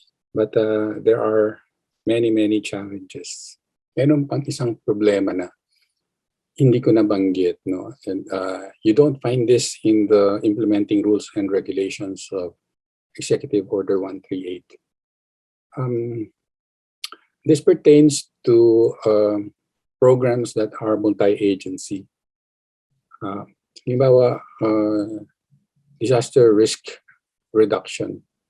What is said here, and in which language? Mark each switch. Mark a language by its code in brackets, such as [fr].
[en] But there are many challenges. [tl] Meron pang isang problema na hindi ko nabanggit, no? [en] And you don't find this in the implementing rules and regulations of Executive Order 138. This pertains to programs that are multi-agency. [tl] Halimbawa, disaster risk reduction.